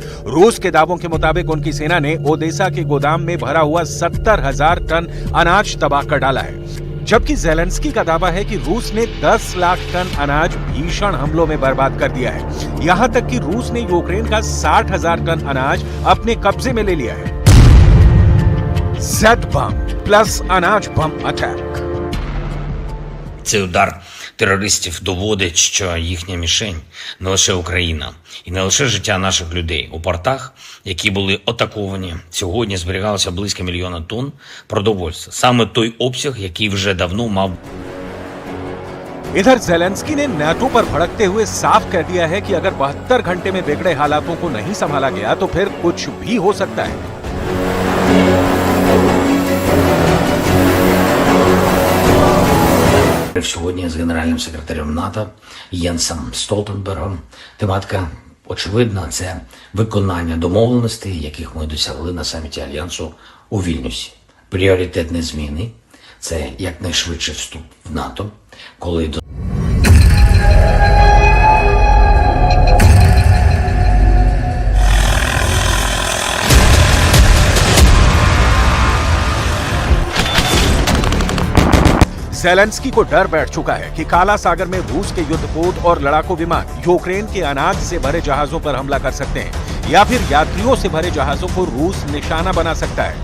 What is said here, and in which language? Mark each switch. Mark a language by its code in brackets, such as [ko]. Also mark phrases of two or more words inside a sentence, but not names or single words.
[hi] रूस के दावों के मुताबिक उनकी सेना ने ओडेसा के गोदाम में भरा हुआ 70,000 टन अनाज तबाह कर डाला है, जबकि ज़ेलेंस्की का दावा है कि रूस ने 10 लाख टन अनाज भीषण हमलों में बर्बाद कर दिया है। यहां तक कि रूस ने यूक्रेन का 60,000 टन अनाज अपने कब्जे में ले लिया है। जेड बम प्लस अनाज बम अटैक। [uk] Цей удар терористів доводить, що їхня мішень не лише Україна і не лише життя наших людей. У портах, які були атаковані, сьогодні зберігалося близько 1 мільйона тонн продовольства. Саме той обсяг, який вже давно мав. [hi] इधर ज़ेलेंस्की ने नाटो पर भड़कते हुए साफ कह दिया है कि अगर 72 घंटे में बिगड़े हालातों को नहीं संभाला गया तो फिर कुछ भी हो सकता है। [uk] Сьогодні з генеральним секретарем НАТО Єнсом Столтенбергом. Тематика очевидна – це виконання домовленостей, яких ми досягли на саміті Альянсу у Вільнюсі. Пріоритетні зміни – це якнайшвидший вступ в НАТО, коли до [hi] ज़ेलेंस्की को डर बैठ चुका है कि काला सागर में रूस के युद्धपोत और लड़ाकू विमान यूक्रेन के अनाज से भरे जहाजों पर हमला कर सकते हैं या फिर यात्रियों से भरे जहाजों को रूस निशाना बना सकता है।